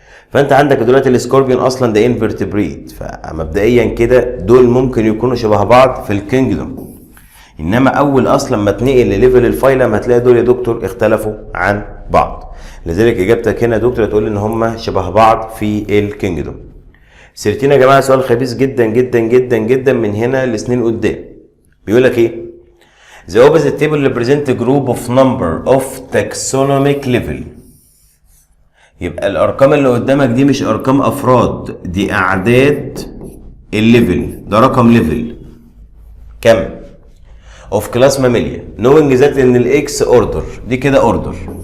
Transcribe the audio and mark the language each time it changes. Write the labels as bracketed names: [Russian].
[Arabic] فانت عندك دلوقتي السكوربيون اصلا ده انفرتبريت، فمبدئيا كده دول ممكن يكونوا شبه بعض في الكينجدوم. انما اول اصلا ما تنقل لليفل الفايلم هتلاقي دول يا دكتور اختلفوا عن بعض. لذلك اجابتك هنا يا دكتور هتقول ان هم شبه بعض في الكينجدوم. سيرتين يا جماعه سؤال خبيث جدا جدا جدا جدا من هنا لسنين قدام. بيقول لك ايه؟ [English] The opposite table represent a group of number of taxonomic level. [Arabic] يبقى الارقام اللي قدامك دي مش ارقام افراد، دي اعداد الليفل، ده رقم ليفل كم اوف كلاس ماميليا [English] knowing that [Arabic] ان الاكس اوردر، دي كده اوردر.